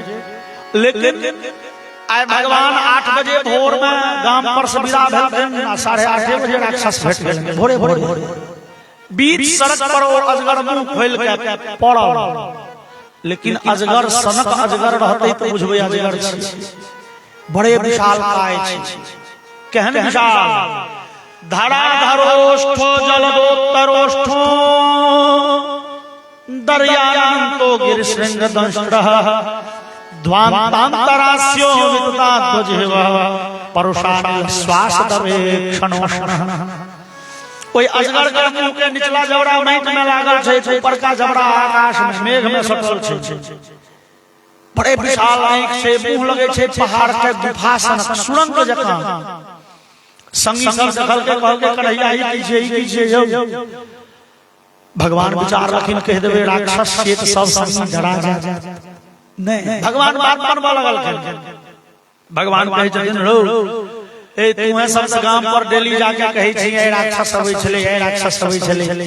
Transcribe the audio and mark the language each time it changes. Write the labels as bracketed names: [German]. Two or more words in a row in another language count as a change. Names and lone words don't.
[Maithili] लेकिन आइ भगवान 8 बजे भोर में गांव पर से विदा भेलखिन। 8:30 बजे राक्षस भेट गेलखिन भोरे भोरे। बीच सड़क पर और अजगर मुंह खोल के पड़ल। लेकिन अजगर सनक अजगर रहते तो बुझबे अजगर छी। बड़े विशाल काय छी, केहन विशाल। [Sanskrit] धराधरोष्ठो जलदोत्तरोष्ठो दर्यान्तो गिरिशृंग दंष्ट्रः ध्वान्तान्तरास्यो वितताध्वजेव परुषाणि श्वासदवेक्षणोष्णः। [Maithili] कोई अजगर के मुंह के निचला जबड़ा माटि में लागल छै, ऊपर का जबड़ा आकाश में मेघ में सटल छै। बड़े विशाल आंख से मुंह लगे छै पहाड़ के गुफा सन सुरंग जकां। संगी सब देखल के कहल के कन्हैया ई की छै यौ। भगवान विचार रखिन कह देबे राक्षस से सब संगी डरा जा। नहीं, भगवान बात बनवा लगल। भगवान कहै छथिन रो ए तुम्हें सब गांव पर डेली जाके कहै छी ए राक्षस अबै छलै, ए राक्षस अबै छलै।